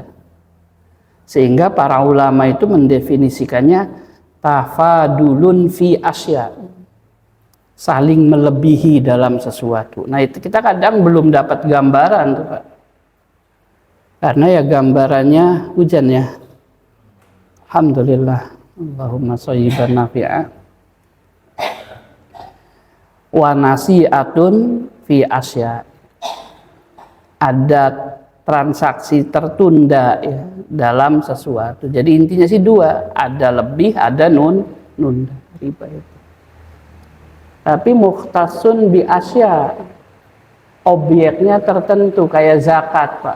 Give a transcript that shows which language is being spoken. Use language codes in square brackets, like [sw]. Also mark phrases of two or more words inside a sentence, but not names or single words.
[id] Sehingga para ulama itu mendefinisikannya [ar] تفاضل في الشيء, [id] saling melebihi dalam sesuatu. Nah itu kita kadang belum dapat gambaran tuh Pak, karena ya gambarannya hujan ya, alhamdulillah, [ar] اللهم صيبا نافعا. ونسيئة في الشيء, [id] ada transaksi tertunda ya, dalam sesuatu. Jadi intinya sih dua, ada lebih, ada nunda, riba itu. Tapi [ar] مختص بالشيء, [id] objeknya tertentu kayak zakat Pak.